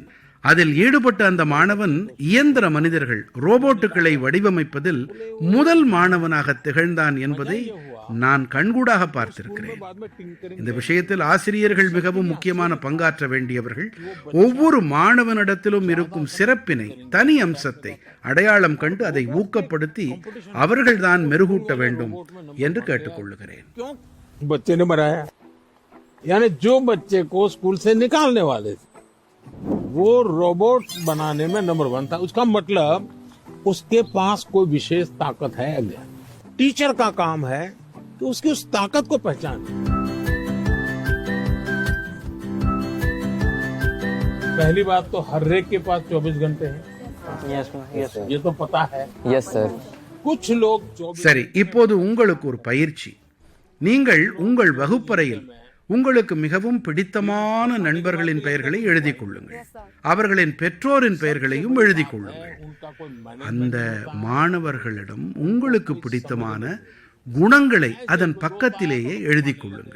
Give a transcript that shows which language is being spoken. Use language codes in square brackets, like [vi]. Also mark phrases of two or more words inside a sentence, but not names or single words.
[ta] அதில் ஈடுபட்ட அந்த மாணவன் இயந்திர மனிதர்கள், ரோபோட்டுகளை வடிவமைப்பதில் முதல் மாணவனாக திகழ்ந்தான் என்பதை நான் கண்கூடாக பார்த்திருக்கிறேன். இந்த விஷயத்தில் ஆசிரியர்கள் மிகவும் முக்கியமான பங்காற்ற வேண்டியவர்கள். ஒவ்வொரு மாணவனிடத்திலும் இருக்கும் சிறப்பினை, தனி அம்சத்தை அடையாளம் கண்டு அதை ஊக்கப்படுத்தி அவர்கள்தான் மெருகூட்ட வேண்டும் என்று கேட்டுக்கொள்கிறேன். [hi] बच्चे ने बनाया, यानी जो बच्चे को स्कूल से निकालने वाले थे वो रोबोट बनाने में नंबर 1 था. उसका मतलब उसके पास कोई विशेष ताकत है. टीचर का काम है कि उसकी उस ताकत को पहचाने. पहली बात तो हर एक के पास 24 घंटे हैं. यस ये तो पता है. [en] yes sir. [hi] कुछ लोग 24 [ta] சரி, இப்போது உங்களுக்கு ஒரு பயிற்சி. நீங்கள் உங்கள் வகுப்பறையில் உங்களுக்கு மிகவும் பிடித்தமான நண்பர்களின் பெயர்களை எழுதிக் கொள்ளுங்கள். அவர்களின் பெற்றோரின் பெயர்களையும் எழுதிக் கொள்ளுங்கள். அந்த மாணவர்களிடம் உங்களுக்கு பிடித்தமான குணங்களை அதன் பக்கத்திலேயே எழுதிக் கொள்ளுங்கள்.